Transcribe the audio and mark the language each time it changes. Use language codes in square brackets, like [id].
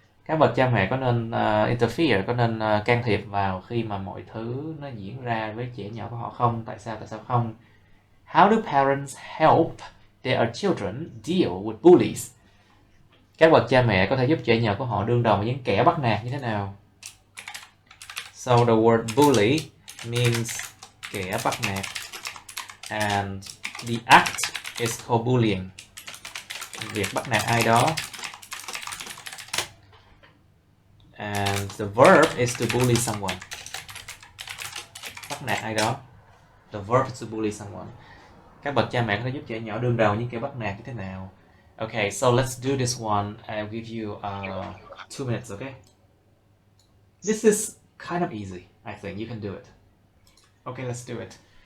[vi] Các bậc cha mẹ có nên interfere, có nên can thiệp vào khi mà mọi thứ nó diễn ra với trẻ nhỏ của họ không? Tại sao không? [en] How do parents help their children deal with bullies? [vi] Các bậc cha mẹ có thể giúp trẻ nhỏ của họ đương đầu với những kẻ bắt nạt như thế nào? [en] So the word bully means [vi] kẻ bắt nạt, [en] and the act is called bullying. [vi] Việc bắt nạt ai đó. [en] And the verb is to bully someone. [vi] Bắt nạt ai đó. [en] The verb is to bully someone. [vi] Các bậc cha mẹ có thể giúp trẻ nhỏ đương đầu những kẻ bắt nạt như thế nào? [en] Okay, so let's do this one. I'll give you 2 minutes, okay? This is kind of easy, I think. You can do it. Okay, let's do it.